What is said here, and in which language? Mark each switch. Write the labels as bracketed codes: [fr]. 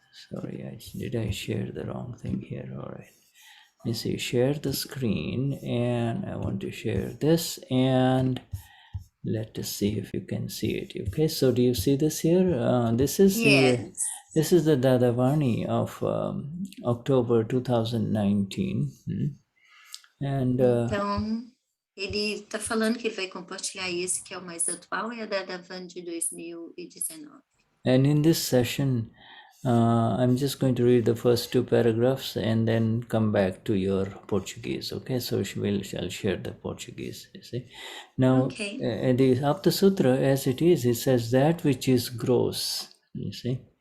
[en] Sorry, did I share the wrong thing here? All right. Let me see, share the screen, and I want to share this, and let us see if you can see it. Okay, so do you see this here? This is the Dadavani of October 2019. And [pt] então, ele está falando que ele vai compartilhar esse que é o mais atual, e a Dadavani de 2019. [en] And in this session, I'm just going to read the first two paragraphs and then come back to your Portuguese. Okay, so I'll share the Portuguese. You see, now the Aptasutra, as it is, it says that which is gross. You see,